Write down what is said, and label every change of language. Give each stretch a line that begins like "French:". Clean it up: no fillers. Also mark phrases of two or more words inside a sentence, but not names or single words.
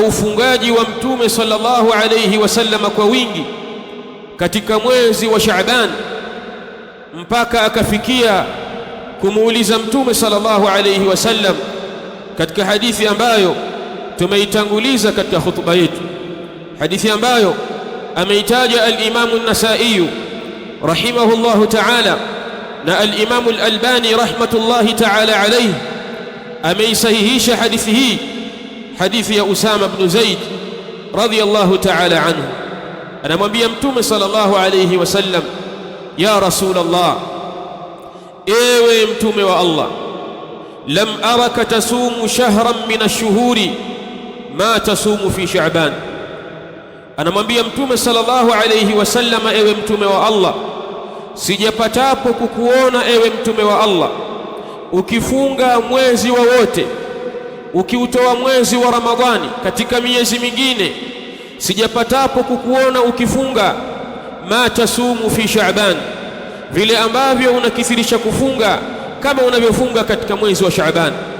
Swahili: ufungaji wa Mtume
Arabic: صلى الله عليه وسلم
Swahili: kwa wingi katika mwezi wa Shaaban, mpaka akafikia kumuuliza Mtume
Arabic: صلى الله عليه وسلم
Swahili: katika hadithi ambayo tumeitanguliza katika hutuba yetu, hadithi ambayo ameitaja al-Imam an-Nasa'i
Arabic: رحمه الله تعالى
Swahili: na al-Imam al-Albani
Arabic: رحمة الله تعالى عليه
Swahili: ameisahihisha hadithi hii, hadithi ya Usama ibn Zaid
Arabic: رضي الله تعالى عنه.
Swahili: Anamwambia Mtume
Arabic: صلى الله عليه وسلم، يا رسول الله,
Swahili: ewe Mtume wa Allah,
Arabic: لم أرك تصوم شهرا من الشهور ما تصوم في شعبان.
Swahili: Anamwambia Mtume
Arabic: صلى الله عليه وسلم,
Swahili: ewe Mtume wa Allah, sijapatapo kukuona ewe Mtume wa Allah ukifunga mwezi wowote, ukiutoa mwezi wa Ramadhani katika miezi mingine, sijapatapo kukuona ukifunga
Arabic: ما تصوم في شعبان,
Swahili: vile ambavyo unakithirisha kufunga kama unavyofunga katika mwezi wa Shaaban.